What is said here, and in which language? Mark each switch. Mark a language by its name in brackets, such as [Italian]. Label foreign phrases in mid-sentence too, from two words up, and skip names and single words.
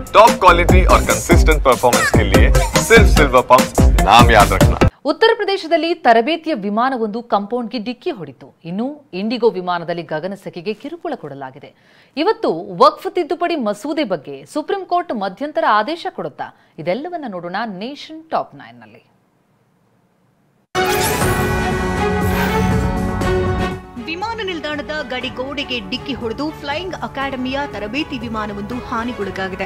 [English] top quality [Hindi] और [English] consistent performance [Hindi] के लिए सिर्फ सिल्वर पंप नाम याद रखना। [Kannada] ಉತ್ತರ ಪ್ರದೇಶದಲ್ಲಿ ತರಬೇತಿಯ ವಿಮಾನವೊಂದು ಕಾಂಪೌಂಡ್ಗೆ ಡಿಕ್ಕಿ ಹೊಡೆಯಿತು. ಇನ್ನು ಇಂಡಿಗೋ ವಿಮಾನದಲ್ಲಿ ಗಗನಸೆಕೆಗೆ ಕಿರುಕುಳ ಕೊಡಲಾಗಿದೆ. ಇವತ್ತು ವಕ್ಫ್ ತಿದ್ದುಪಡಿ ಮಸೂದೆ ಬಗ್ಗೆ ಸುಪ್ರೀಂ ಕೋರ್ಟ್ ಮಧ್ಯಂತರ ಆದೇಶ ಕೊಡುತ್ತಾ? ಇದೆಲ್ಲವನ್ನ ನೋಡೋಣ ನೇಷನ್ ಟಾಪ್ 9 ನಲ್ಲಿ. ವಿಮಾನ ನಿಲ್ದಾಣದ ಗಡಿಗೋಡೆಗೆ ಡಿಕ್ಕಿ ಹೊಡೆದು [English] flying academy [Kannada] ತರಬೇತಿ ವಿಮಾನವೊಂದು ಹಾನಿಗೊಳಗಾಗಿದೆ.